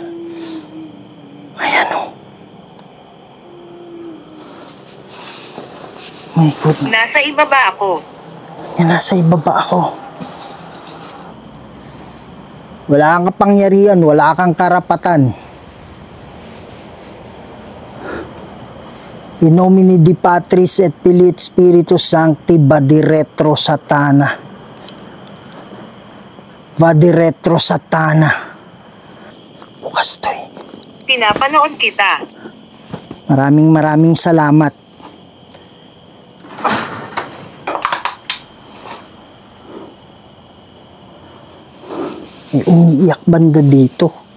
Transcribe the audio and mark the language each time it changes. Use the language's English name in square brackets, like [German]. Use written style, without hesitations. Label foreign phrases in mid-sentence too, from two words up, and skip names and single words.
[Filipino] Ayan oh. [English] My goodness. [Filipino] Nasa ibaba ako. Nasa ibaba ako. Wala kang kapangyarihan, wala kang karapatan. [Latin] In nomine di Patris et Filii et Spiritus Sancti, vade retro Satana. Vade retro Satana. [Filipino] Bukas to eh. Pinapanood kita. Maraming salamat. May umiiyak banda dito.